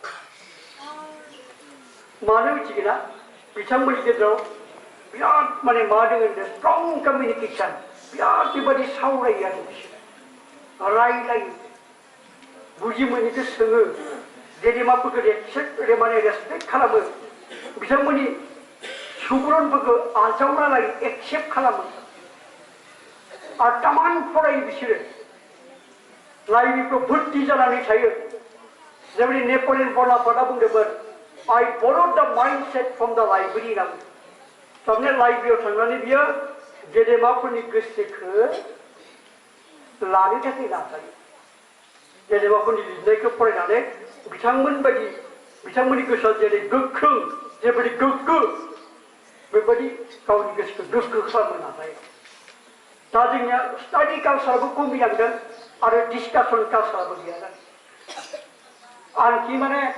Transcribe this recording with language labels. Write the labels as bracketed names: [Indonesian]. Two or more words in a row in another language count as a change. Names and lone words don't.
[Bodo] मानो मिथिगोन ना बिथांमोननि गेजेराव बिराद माने मा दङ [English] strong communication [Bodo] बिराद बेबायदि सावरायो आरो बिसोर रायलायो बुजि मोनैखौ सोङो गेदेमाफोरखौ माने रेसपेक्ट खालामो बिथांमोननि सुबुरुनफोरखौ आजावना लायो एक्सेप्ट खालामो आरो तामान फरायो बिसोरो लाइब्रेरिफ्राव भर्ति जानानै थायो जेब्ला नेपलियन बनापार्टआ बुंदोंमोन [English] I borrowed the mindset from the library [Bodo] होनना बुंदों थारमाने लाइब्रेरियाव थांनानै बियो गेदेमाफोरनि गोसोखौ लानो थाखाय नाजायो गेदेमाफोरनि लिरनायखौ फरायनानै बिथांमोननि गोसोआ जेरै गोख्रों जेबायदि गोग्गो बेबायदि गावनि गोसोखौ गोग्गो खालामनो नाजायो दा जोंनिया स्टाडि कालचाराबो खमिलांदों आरो डिसकासन कालचाराबो गैया जादों आनखि माने